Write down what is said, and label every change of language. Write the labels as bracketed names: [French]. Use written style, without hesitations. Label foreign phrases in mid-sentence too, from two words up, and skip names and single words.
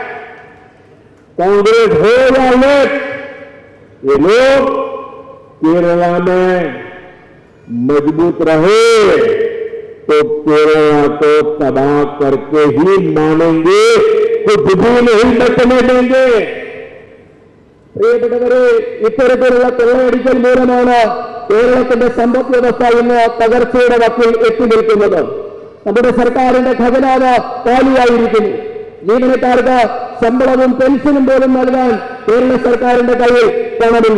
[Hindi] कांग्रेस हो या लोग, ये लोग केरला में मजबूत रहे तो केरला को तबाह करके ही मानेंगे, कुछ भी नहीं बचने देंगे। [Malayalam] പ്രിയപ്പെട്ടവരെ, ഇത്തരത്തിലുള്ള കൊള്ളയടിക്കൽ മൂലമാണ് കേരളത്തിന്റെ സമ്പദ് വ്യവസ്ഥ ഇന്ന് തകർച്ചയുടെ വക്കിൽ എത്തി നിൽക്കുന്നത്. നമ്മുടെ സർക്കാരിന്റെ ഖജനാവ് കാലിയായിരിക്കുന്നു. ജീവനക്കാർക്ക് ശമ്പളവും പെൻഷനും പോലും നൽകാൻ കേരള സർക്കാരിന്റെ കയ്യിൽ പണമില്ല.